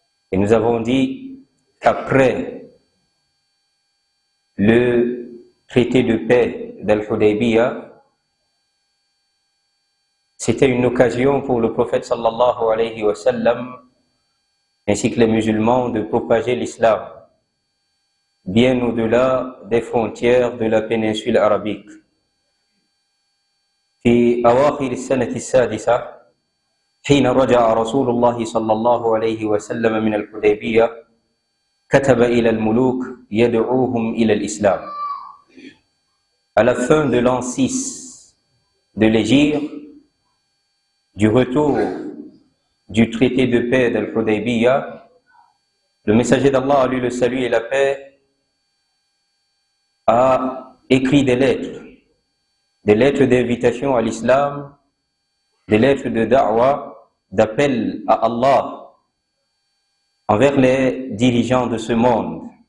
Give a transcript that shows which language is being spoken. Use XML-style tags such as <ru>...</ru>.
<fr>Et nous avons dit qu'après le traité de paix d'Al-Hudaybiyah, c'était une occasion pour le prophète sallallahu alayhi wa sallam ainsi que les musulmans de propager l'islam bien au-delà des frontières de la péninsule arabique.</fr> <ar>في أواخر السنة السادسة حين رجع رسول الله صلى الله عليه وسلم من الحديبية كتب إلى الملوك يدعوهم إلى الإسلام.</ar> <fr>À la fin de l'an 6 de l'Hégire, du retour du traité de paix d'Al-Hudaybiyah, le messager d'Allah, à lui le salut et la paix, a écrit des lettres d'invitation à l'islam, des lettres de da'wa, d'appel à Allah envers les dirigeants de ce monde.</fr>